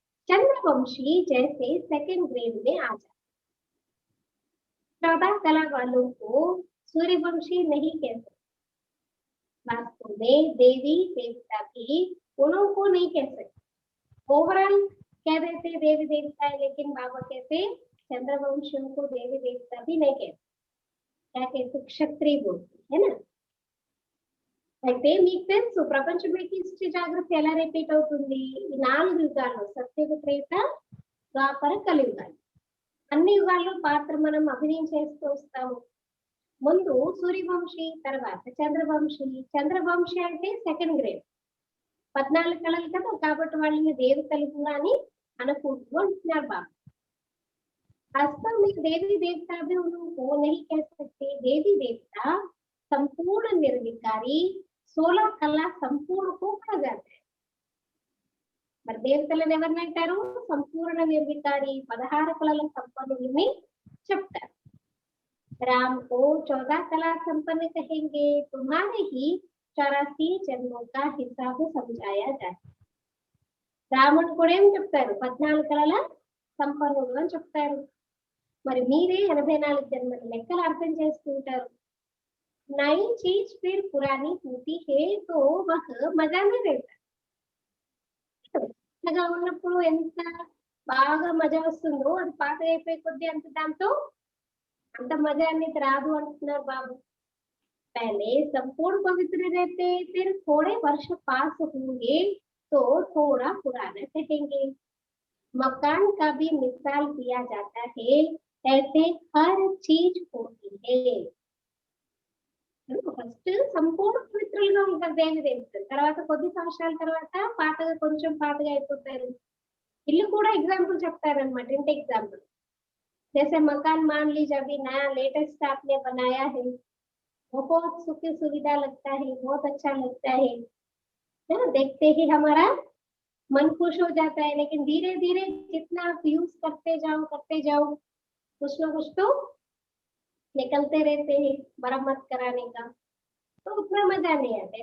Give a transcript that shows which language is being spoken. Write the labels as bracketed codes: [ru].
[hi] चंद्रवंशी जैसे second grade में आ जाते। 14 कला वालों को सूर्यवंशी नहीं कह सकते। वास्तव में देवी देवता भी उन्हों को नहीं कह सकते। ओवरऑल कह देते देवी देवता है, लेकिन बाबा कहते चंद्रवंशियों को देवी देवता भी नहीं कहते। क्या कहते? क्षत्रिय बोलते है ना। [te] అయితే మీకు తెలుసు ప్రపంచంలోకి హిస్టరీ జాగ్రత్త ఎలా రిపీట్ అవుతుంది? ఈ 4 యుగాల్లో సత్యయుగ, త్రేత, ద్వాపర, కలియుగాలు. అన్ని యుగాల్లో పాత్ర మనం అభినయం చేస్తూ వస్తాము. ముందు సూర్యవంశీ, తర్వాత చంద్రవంశీ. చంద్రవంశీ అంటే సెకండ్ గ్రేడ్, 14 కళలు కదా, కాబట్టి వాళ్ళని దేవతలు కూడా అని అనుకుంటూ అంటున్నారు బాబా. [hi] वास्तव में देवी देवता भी उनको नहीं कह सकते। देवी देवता संपूर्ण निर्विकारी 16 कला संपूर्ण को कहा जाता है। [te] మరి దేవతలను ఎవరిని అంటారు? సంపూర్ణ నిర్వికారి 16 కళల సంపన్నులని చెప్తారు. [hi] राम को 14 कला संपन्न कहेंगे। तुम्हारे ही 84 जन्मों का हिसाब समझाया जाता है। [te] రాముడు కూడా ఏం చెప్తారు? 14 కళల సంపన్నుడు అని చెప్తారు. మరి మీరే 84 జన్మల లెక్కలు అర్థం చేసుకుంటారు. [hi] नई चीज फिर पुरानी होती है तो वह मजा नहीं रहता। [te] కొత్తగా ఉన్నప్పుడు ఎంత బాగా మజా వస్తుందో, అది పాత అయిపోయే కొద్దీ అంత దాంతో అంత మజా అనేది రాదు అంటున్నారు బాబు. [hi] पहले संपूर्ण पवित्र रहते, फिर थोड़े वर्ष पास होंगे तो थोड़ा पुराना कहेंगे। मकान का भी मिसाल दिया जाता है, ऐसे हर चीज होती है। [te] ఫస్ట్ సంపూర్ణ పవిత్రులుగా ఉంటారు దేవి దేవతలు, తర్వాత కొద్ది సంవత్సరాల తర్వాత పాతగా కొంచెం పాతగా అయిపోతారు. ఇల్లు కూడా ఎగ్జాంపుల్ చెప్తారనమాట, ఇంటి एग्जाम्पल। [hi] जैसे मकान मान लीजिए अभी नया लेटेस्ट आपने बनाया है, बहुत सुख सुविधा लगता है, बहुत अच्छा लगता है ना, देखते ही हमारा मन खुश हो जाता है। लेकिन धीरे धीरे जितना आप यूज करते जाओ कुछ ना कुछ तो निकलते रहते हैं मरम्मत कराने का, तो उतना मजा नहीं आता।